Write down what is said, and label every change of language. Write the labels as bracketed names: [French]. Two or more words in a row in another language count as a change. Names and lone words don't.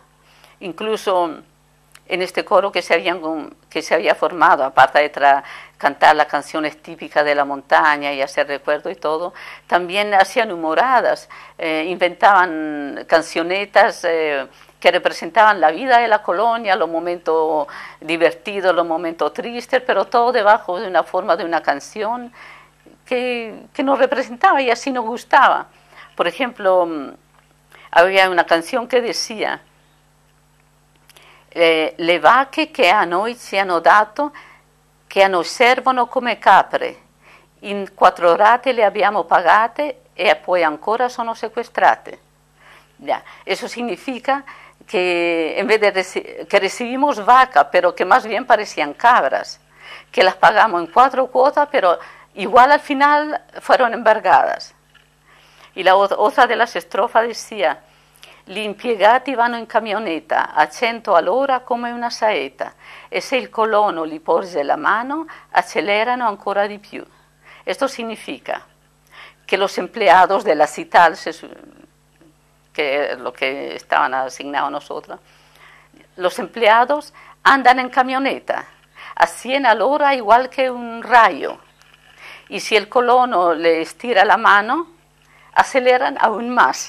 [Spanish] Incluso en este coro que se había formado, aparte de cantar las canciones típicas de la montaña y hacer recuerdo y todo, también hacían humoradas, inventaban cancionetas que representaban la vida de la colonia, los momentos divertidos, los momentos tristes, pero todo debajo de una forma de una canción que nos representaba y así nos gustaba. Por ejemplo, había una canción que decía: [Italian] le vacche che a noi ci hanno dato, che a noi servono come capre, in 4 rate le abbiamo pagate e poi ancora sono sequestrate. [Spanish] Ya, eso significa que en vez de que recibimos vacas, pero que más bien parecían cabras, que las pagamos en 4 cuotas, pero igual al final fueron embargadas. Y la otra de las estrofas decía: [Italian] gli impiegati vanno in camionetta a 100 all'ora come una saeta e se il colono li porge la mano accelerano ancora di più. [Spanish] Esto significa que los empleados de la Cital, que es lo que estaban asignados a nosotros, los empleados andan en camioneta a 100 all'ora igual que un rayo, y si el colono le estira la mano aceleran aún más.